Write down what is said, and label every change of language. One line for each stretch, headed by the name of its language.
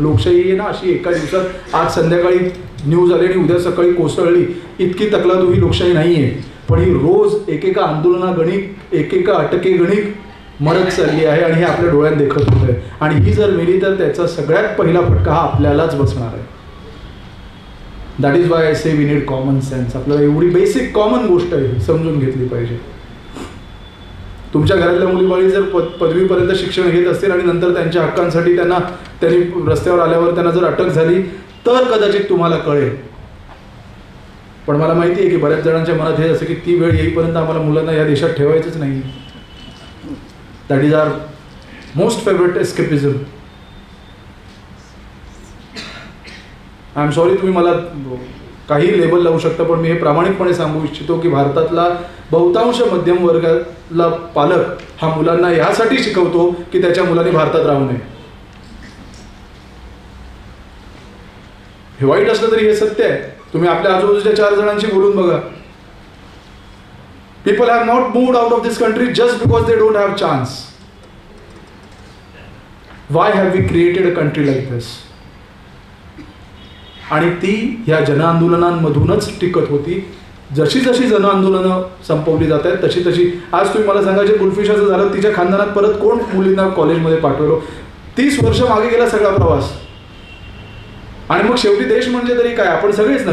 Marathi: लोकशाही आहे ना अशी एका दिवसात आज संध्याकाळी न्यूज आली आणि उद्या सकाळी कोसळली, इतकी तकलादू ही लोकशाही नाहीये. पण ही रोज एकेका आंदोलनागणिक, एकेका अटकेगणिक मरत चालली आहे आणि हे आपल्या डोळ्यात देखत होत आहे. आणि ही जर मेली तर त्याचा सगळ्यात पहिला फटका हा आपल्यालाच बसणार आहे.
English: That is why I say we need common sense.
Marathi: आपल्याला एवढी बेसिक कॉमन गोष्ट आहे समजून घेतली पाहिजे. तुमच्या घरातल्या मुलीबाळी जर पदवीपर्यंत शिक्षण घेत असतील आणि नंतर त्यांच्या हक्कांसाठी त्यांनी रस्त्यावर आल्यावर त्यांना जर अटक झाली तर कदाचित तुम्हाला कळेल. पण मला माहिती आहे की बऱ्याच जणांच्या मनात हे असं की ती वेळ येईपर्यंत आम्हाला मुलांना या देशात ठेवायचंच नाही.
English: That is our most favourite escapism. I am sorry,
Marathi: तुम्ही मला काही लेबल लावू शकता, पण मी हे प्रामाणिकपणे सांगू इच्छितो की भारतातला बहुतांश मध्यम वर्गातला पालक हा मुलांना यासाठी शिकवतो की त्याच्या मुलांनी भारतात राहू नये. हे वाईट असलं तरी हे सत्य आहे. तुम्ही आपल्या आजूबाजूच्या 4 जणांशी बोलून बघा.
English: People have not moved out of this country just because they don't have chance. Why have we created a country like this.
Marathi: आणि ती ह्या जनआंदोलनांमधूनच टिकत होती. जशी जशी जनआंदोलनं संपवली जात आहेत तशी तशी आज तुम्ही मला सांगा, जे गुलफिशाचं झालं तिच्या खानदानात परत कोण मुलींना कॉलेजमध्ये पाठवलं. 30 वर्ष मागे गेला सगळा प्रवास. आणि मग शेवटी देश म्हणजे तरी काय, आपण सगळेच ना.